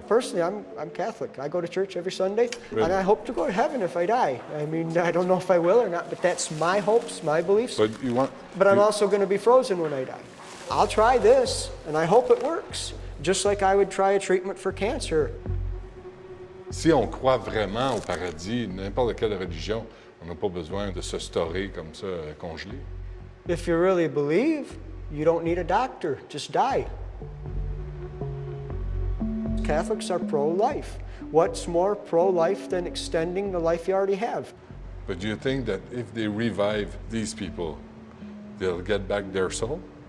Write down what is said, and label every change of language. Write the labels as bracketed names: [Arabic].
[English] Personally, I'm Catholic. I go to church every Sunday, Really? and I hope to go to heaven if I die. I mean, I don't know if I will or not, but that's my hopes, my beliefs. But you want? But I'm you- also going to be frozen when I die. I'll try this, and I hope it works, just like I would try a treatment for cancer. [French] Si on croit vraiment au paradis, n'importe quelle religion, on n'a pas besoin de se storer comme ça, congelé. [English] If you really believe, you don't need a doctor, just die. Catholics are pro-life. What's more pro-life than extending the life you already have? But do you think that if they revive these people, they'll get back their soul?